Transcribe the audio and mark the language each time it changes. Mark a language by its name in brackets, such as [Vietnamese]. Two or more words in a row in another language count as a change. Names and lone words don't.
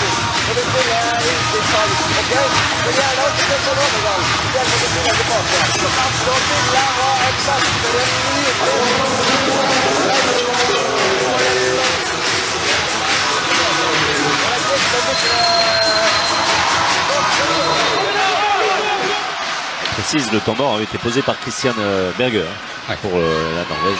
[Norwegian] Og det blir ikke sant, ok? Men gjerne også med en overgang. Det må du finne tilbake. Så vil jeg ha et best [French] Précise, le temps mort avait été posé par Christian Berger pour la Norvège.